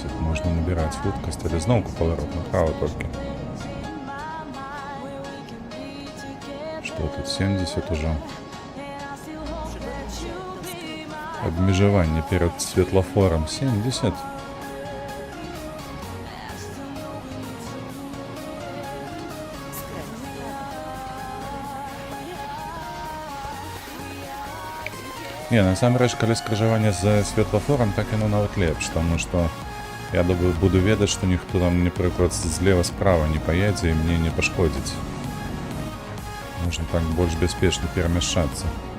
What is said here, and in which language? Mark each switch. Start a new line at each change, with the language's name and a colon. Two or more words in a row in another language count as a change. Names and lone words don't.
Belarusian: Можна набіраць хуткасць, але зноўку паварот направо толькі. Што тут, 70 ужо. Абмежаванне перад светлафорам 70.
Polish: Skręć w lewo.
Belarusian: Не, насамрэч, калі скрыжаванне з светлафорам, так яно нават лепш, таму што я буду ведаць, што ніхто там, напрыклад, злева-справа не паедзе і мне не пашкодзіць. Можна так больш бяспечна перамяшчацца.